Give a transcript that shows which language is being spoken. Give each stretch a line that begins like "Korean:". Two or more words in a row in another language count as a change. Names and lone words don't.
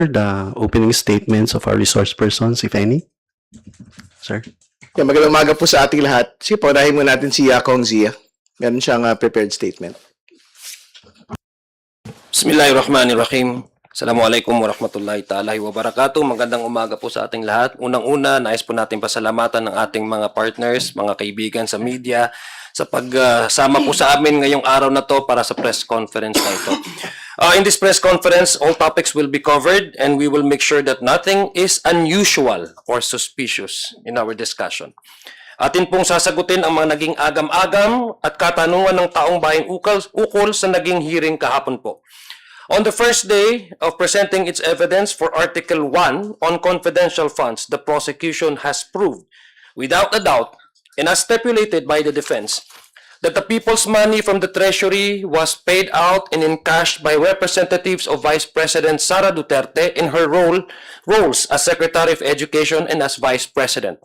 English: the opening statements of our resource persons, if any? Sir? Yeah,
Filipino: magandang umaga po sa ating lahat. Sige po, unahin mo natin si Kong Zia. Meron siyang
English: prepared statement.
Arabic: بسم الله الرحمن الرحيم. السلام عليكم ورحمة الله تعالى وبركاته.
Filipino: Magandang umaga po sa ating lahat. Unang-una, nais po natin pasalamatan ng ating mga partners, mga kaibigan sa media sa pagsama po sa amin ngayong araw na to para sa
English: press conference
Filipino: na ito.
English: In this press conference, all topics will be covered and we will make sure that nothing is unusual or suspicious in our discussion.
Filipino: Atin pong sasagutin ang mga naging agam-agam at katanungan ng taong bayang ukol sa naging hearing kahapon po.
English: On the first day of presenting its evidence for Article 1 on confidential funds, the prosecution has proved, without a doubt, and as stipulated by the defense, that the people's money from the Treasury was paid out and encashed by representatives of Vice President Sara Duterte in her roles as Secretary of Education and as Vice President.